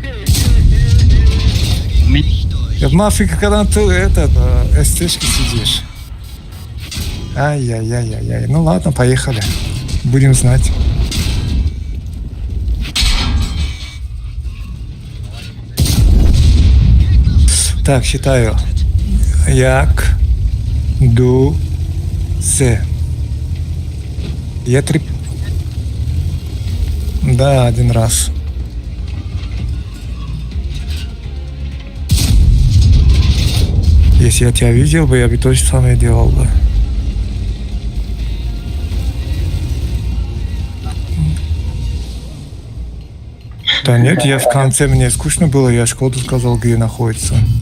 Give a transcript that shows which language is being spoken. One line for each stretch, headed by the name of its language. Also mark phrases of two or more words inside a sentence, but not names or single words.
Russian: Мафика, когда ты СТшки сидишь. Ай-яй-яй-яй-яй. Ну ладно, поехали. Будем знать. Так, считаю.
Tajik: Як, ду, се.
Russian: Я 3... Да, один раз. Если я тебя видел бы, я бы то же самое делал бы. Да нет, я в конце, мне скучно было, я Шкоду сказал, где находится.